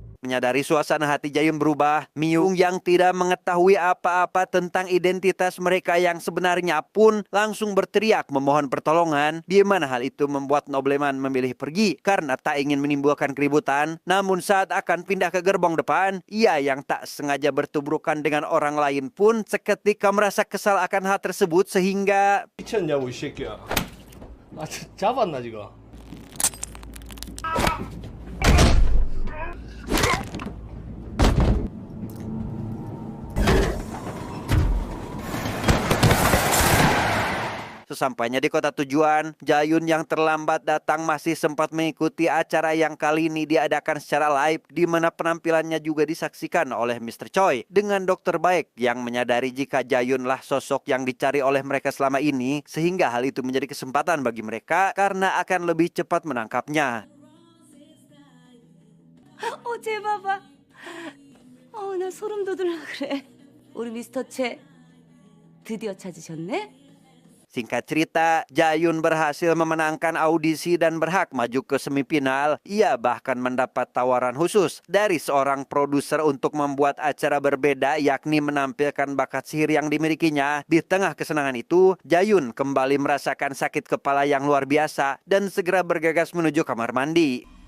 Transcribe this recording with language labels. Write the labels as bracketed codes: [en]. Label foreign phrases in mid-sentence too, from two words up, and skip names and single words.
[id] menyadari suasana hati Jayun berubah, Myung yang tidak mengetahui apa-apa tentang identitas mereka yang sebenarnya pun langsung berteriak memohon pertolongan, di mana hal itu membuat nobleman memilih pergi karena tak ingin menimbulkan keributan. Namun saat akan pindah ke gerbong depan, ia yang tak sengaja bertubrukan dengan orang lain pun seketika merasa kesal akan hal tersebut sehingga [ko] 미쳤냐고 이 새끼야. 잡았나 지금? [id] sesampainya di kota tujuan, Jayun yang terlambat datang masih sempat mengikuti acara yang kali ini diadakan secara live, di mana penampilannya juga disaksikan oleh Mr. Choi dengan dokter baik yang menyadari jika Jayunlah sosok yang dicari oleh mereka selama ini, sehingga hal itu menjadi kesempatan bagi mereka karena akan lebih cepat menangkapnya. [ko] 쟤 봐봐. 나 소름 돋으려 그래. 우리 미스터 채 드디어 찾으셨네? [id] Singkat cerita, Jayun berhasil memenangkan audisi dan berhak maju ke semifinal. Ia bahkan mendapat tawaran khusus dari seorang produser untuk membuat acara berbeda, yakni menampilkan bakat sihir yang dimilikinya. Di tengah kesenangan itu, Jayun kembali merasakan sakit kepala yang luar biasa dan segera bergegas menuju kamar mandi.